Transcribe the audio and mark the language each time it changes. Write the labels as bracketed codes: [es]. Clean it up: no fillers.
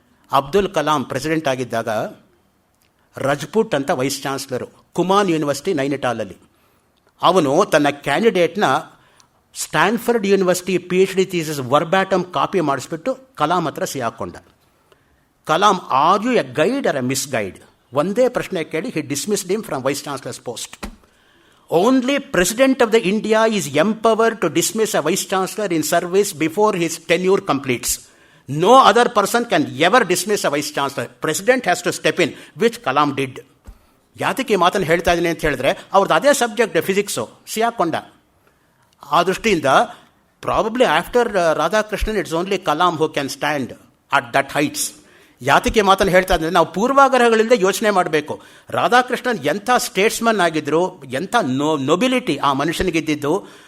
[kn] Abdul Kalam president ಆಗಿದ್ದಾಗ ರಜಪೂಟ್ ಅಂತ wise chancellor, Kumon university ನೈನಿಟಾಲಲ್ಲಿ, ಅವನು ತನ್ನ ಕ್ಯಾಂಡಿಡೇಟ್ನ Stanford university PhD thesis ವರ್ಬ್ಯಾಟಮ್ copy ಮಾಡಿಸ್ಬಿಟ್ಟು Kalam ಹತ್ರ ಸಿಹಾಕೊಂಡ. [en] Kalam, are you a guide or a misguide? [kn] ಒಂದೇ ಪ್ರಶ್ನೆ ಕೇಳಿ [en] He dismissed him from vice chancellor's post. Only President of the India is empowered to dismiss a Vice Chancellor in service before his tenure completes. No other person can ever dismiss a Vice Chancellor. President has to step in, which Kalam did. [kn] ಯಾತಕ್ಕೆ ಈ ಮಾತನ್ನು ಹೇಳ್ತಾ ಇದ್ದೀನಿ ಅಂತ ಹೇಳಿದ್ರೆ, ಅವ್ರದ್ದು ಅದೇ subject physics, ಸಿಯಾಕೊಂಡ. ಆ ದೃಷ್ಟಿಯಿಂದ [en] Probably after Radhakrishnan it's only Kalam who can stand at that heights. [kn] ಯಾತಕ್ಕೆ ಮಾತನ್ನು ಹೇಳ್ತಾ ಇದ್ದರೆ, ನಾವು ಪೂರ್ವಾಗ್ರಹಗಳಿಂದ ಯೋಚನೆ ಮಾಡಬೇಕು. ರಾಧಾಕೃಷ್ಣನ್ ಎಂಥ ಸ್ಟೇಟ್ಸ್ಮನ್ ಆಗಿದ್ದರು, ಎಂಥ ನೊಬಿಲಿಟಿ ಆ ಮನುಷ್ಯನಿಗಿದ್ದಿದ್ದು.